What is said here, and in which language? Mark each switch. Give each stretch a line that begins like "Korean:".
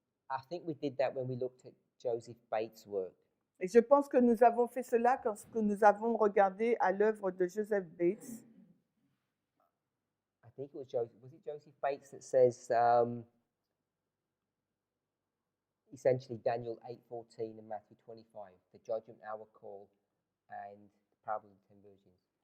English: I think we did that when we looked at Joseph Bates' work.
French: Et je pense que nous avons fait cela quand nous avons regardé à l'œuvre de Joseph Bates.
English: I think it was Joseph Bates that says essentially Daniel 8:14 and Matthew 25, the judgment hour call and the parable of the 10 virgins.